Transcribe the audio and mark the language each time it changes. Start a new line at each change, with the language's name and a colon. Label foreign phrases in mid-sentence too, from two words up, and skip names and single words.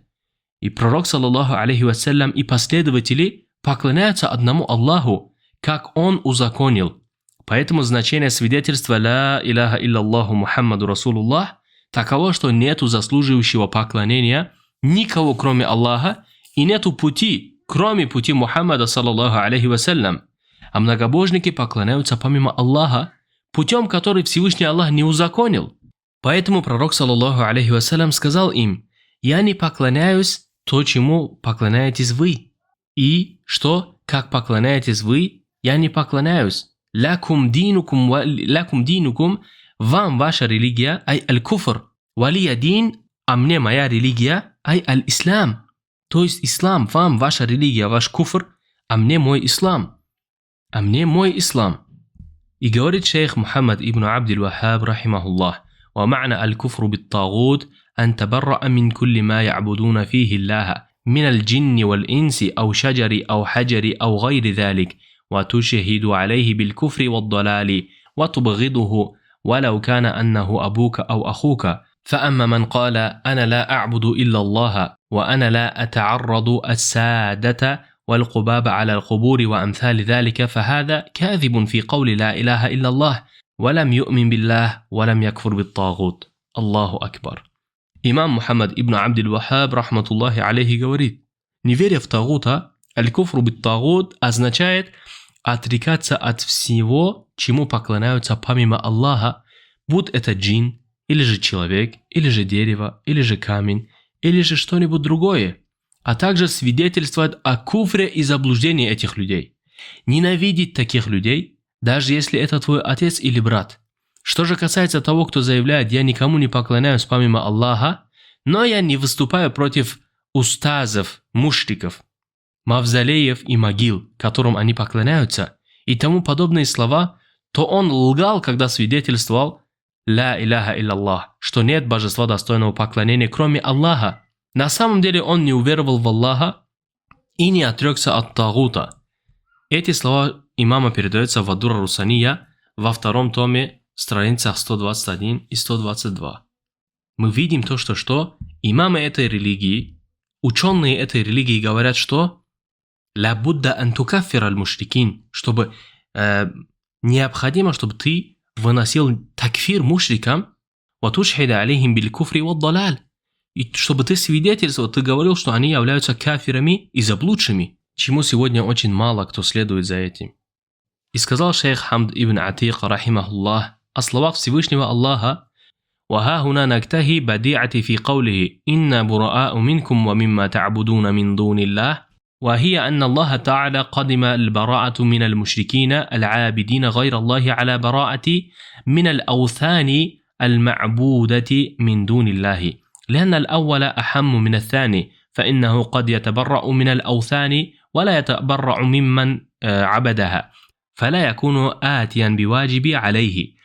Russian: И пророк,
Arabic: صلى الله عليه وسلم,
Russian: и последователи поклоняются одному Аллаху, как он узаконил. Поэтому значение свидетельства
Arabic: «لا إله إلا الله محمد رسول الله»
Russian: таково, что нету заслуживающего поклонения никого, кроме Аллаха, и нету пути, кроме пути Мухаммада,
Arabic: صلى الله عليه وسلم.
Russian: А многобожники поклоняются помимо Аллаха, путем, который Всевышний Аллах не узаконил. Поэтому пророк,
Arabic: صلى الله عليه وسلم,
Russian: сказал им: «Я не поклоняюсь то, чему поклоняетесь вы». И что, как поклоняетесь вы, я не поклоняюсь.
Arabic: «لكم دينكم,
Russian: вам ваша религия,
Arabic: أي الكفر ولي دين,
Russian: а мне моя религия,
Arabic: أي الإسلام».
Russian: То есть ислам, вам ваша религия, ваш куфр, а мне мой ислам. А мне мой ислам. И говорит шейх Мухаммад ибн Абдил Вахаб, рахимахуллах:
Arabic: «ومعنى الكفر بالطاغوت أن تبرأ من كل ما يعبدون فيه الله من الجن والإنس أو شجر أو حجر أو غير ذلك, وتشهد عليه بالكفر والضلال وتبغضه ولو كان أنه أبوك أو أخوك. فأما من قال أنا لا أعبد إلا الله وأنا لا أتعرض السادة والقباب على القبور وأمثال ذلك فهذا كاذب في قول لا إله إلا الله ولم يؤمن بالله ولم يكفر بالطاغوت». الله أكبر.
Russian: Имам Мухаммад ибн Абдил Вахаб,
Arabic: رحمة الله عليه,
Russian: говорит: не веря в тагута,
Arabic: الكفر بالطاغوت
Russian: означает отрекаться от всего, чему поклоняются помимо Аллаха, будь это джин, или же человек, или же дерево, или же камень, или же что-нибудь другое, а также свидетельствовать о куфре и заблуждении этих людей. Ненавидеть таких людей, даже если это твой отец или брат. Что же касается того, кто заявляет: я никому не поклоняюсь помимо Аллаха, но я не выступаю против устазов, мушриков, мавзолеев и могил, которым они поклоняются, и тому подобные слова, то он лгал, когда свидетельствовал
Arabic: «لا إله إلا الله»,
Russian: что нет божества достойного поклонения, кроме Аллаха. На самом деле он не уверовал в Аллаха и не отрекся от тагута. Эти слова имама передаются в Ад-Дурра Русания во втором томе, страницах 121 и 122. Мы видим то, что имамы этой религии, ученые этой религии говорят, что
Arabic: لا بد أن تكفر المشركين,
Russian: чтобы необходимо, чтобы ты выносил такфир мушрикам,
Arabic: وتشهد عليهم بالكفر والضلال,
Russian: и чтобы ты свидетельствовал, ты говорил, что они являются кафирами и заблудшими, чему сегодня очень мало кто следует за этим. И сказал шейх Хамд ибн Атик, рахимахуллах, о словах Всевышнего Аллаха:
Arabic: وها هنا نكتهي بديعة في قوله إنا براء منكم ومما تعبدون من دون الله، وهي أن الله تعالى قدم البراءة من المشركين العابدين غير الله على براءة من الأوثان المعبودة من دون الله، لأن الأول أحم من الثاني، فإنه قد يتبرأ من الأوثان ولا يتبرأ ممن عبدها، فلا يكون آتيا بواجب عليه.